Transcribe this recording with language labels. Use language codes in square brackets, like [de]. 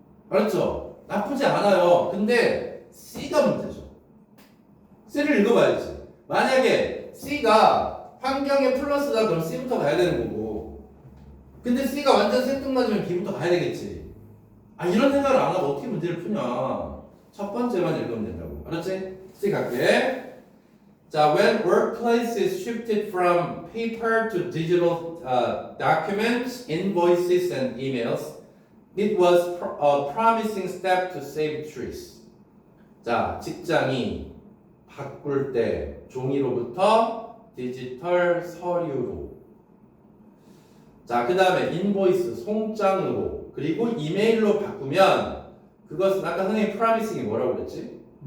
[ko] 알았죠? 나쁘지 않아요. 근데 C가 문제죠. C를 읽어봐야지. 만약에 C가 환경에 플러스다 그럼 C부터 가야 되는 거고, 근데 C가 완전 생뚱맞으면 B부터 가야 되겠지. 아, 이런 생각을 안 하고 어떻게 문제를 푸냐. 첫 번째만 읽으면 된다고. 알았지? C 갈게. [en] 자, when workplaces shifted from paper to digital documents, invoices, and emails, it was a promising step to save trees. [ko] 자, 직장이 바꿀 때 종이로부터 디지털 서류로. 자, 그 다음에 인보이스 송장으로 그리고 이메일로 바꾸면 그것은 아까 선생님 promising이 뭐라고 그랬지?